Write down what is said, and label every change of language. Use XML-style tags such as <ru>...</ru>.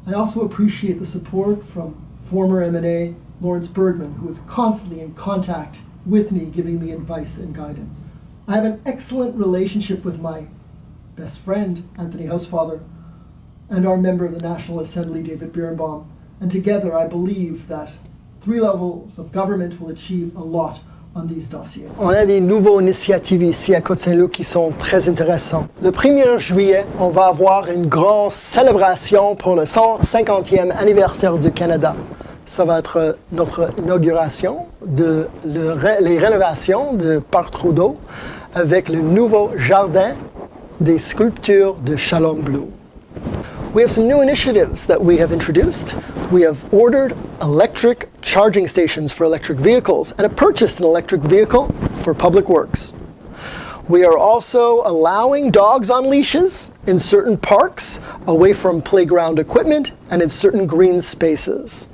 <en>I also appreciate the support from former M&A Lawrence Bergman, who is constantly in contact with me, giving me advice and guidance. I have an excellent relationship with my best friend, Anthony Housefather, and our member of the National Assembly, David Birnbaum. And together, I believe that 3 levels of government will achieve a lot on these dossiers.</en> <fr>On a des nouveaux initiatives ici à Côte-Saint-Luc qui sont très intéressants. Le 1er juillet, on va avoir une grande célébration pour le 150e anniversaire du Canada. Ça va être notre inauguration de les rénovations du Parc Trudeau avec le nouveau jardin des sculptures de Shalom Bloom.</fr> <en>We have some new initiatives that we have introduced. We have ordered electric charging stations for electric vehicles and have purchased an electric vehicle for public works. We are also allowing dogs on leashes in certain parks, away from playground equipment, and in certain green spaces.</en>